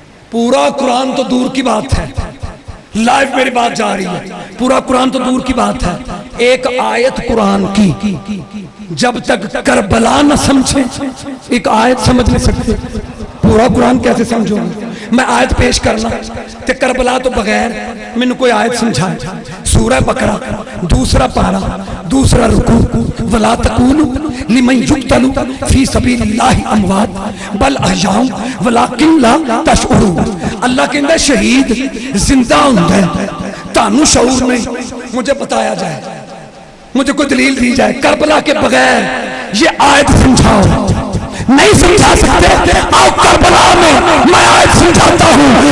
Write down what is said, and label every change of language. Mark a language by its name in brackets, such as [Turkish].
[Urdu] پورا قرآن تو دور کی بات ہے, لائیو میری بات جا رہی ہے, پورا قرآن تو دور کی بات ہے. ایک آیت قرآن کی جب تک کربلا نہ سمجھے ایک آیت سمجھ نہیں سکتے. پورا قرآن کیسے سمجھو؟ میں آیت پیش کرنا تے کربلا تو بغیر میں نے کوئی آیت سمجھائے. سورہ بقرہ دوسرا پارا دوسرا رکوع, [Arabic] ولا تقولوا لمن يقتل في سبيل الله اموات بل احياء ولكن لا تشعرون. [Punjabi] اللہ کہندا ہے شہید زندہ ہوندا ہے, تانوں شعور نہیں. [Urdu] مجھے بتایا جائے, مجھے کوئی دلیل دی جائے کربلا کے بغیر یہ آیت سمجھاؤ. نہیں سمجھا سکتے, آؤ کربلا میں آیت سمجھاتا ہوں.